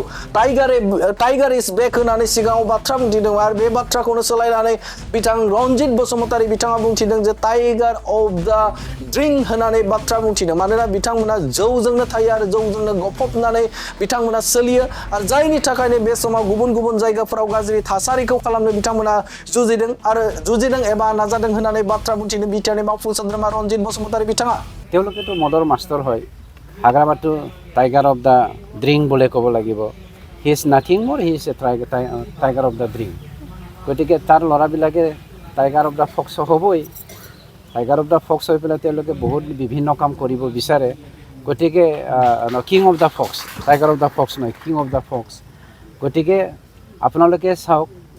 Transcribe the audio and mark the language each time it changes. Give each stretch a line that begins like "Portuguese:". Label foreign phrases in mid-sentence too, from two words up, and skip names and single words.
English: Tiger is back
Bodo: होननानै सिगाङाव बाथ्रा बुंथिदों आरो बे बाथ्राखौनो सोलायनानै बिथां रनजित बसुमतारी बिथाङा बुंथिदों जे
English: Tiger of the drink
Bodo: होननानै बाथ्रा बुंथिदों मानोना बिथांमोना जौजोंनो थायो आरो जौजोंनो गफबनानै बिथांमोना सोलियो आरो जायनि थाखायनो बे समाव गुबुन जायगाफोराव गाज्रि थासारिखौ खालामनो बिथांमोना जुजिदों एबा नाजादों होननानै बाथ्रा बुंथिदों बिटिआरनि मावफुं सोद्रोमा रनजित बसुमतारी बिथाङा
Assamese: তেওঁলোকেতো মদৰ মাষ্টৰ হয় হাগ্ৰামাটো
English: Tiger of the drink
Assamese: বুলি ক'ব লাগিব
English: He is nothing more He is a tiger of the drink
Assamese: গতিকে তাৰ ল'ৰাবিলাকে
English: Tiger of the fox
Assamese: হ'বই
English: Tiger of the fox
Assamese: হৈ পেলাই তেওঁলোকে বহুত বিভিন্ন কাম কৰিব বিচাৰে গতিকে
English: King of the fox Tiger of the fox
Assamese: নহয়
English: King of the fox
Assamese: গতিকে আপোনালোকে চাওক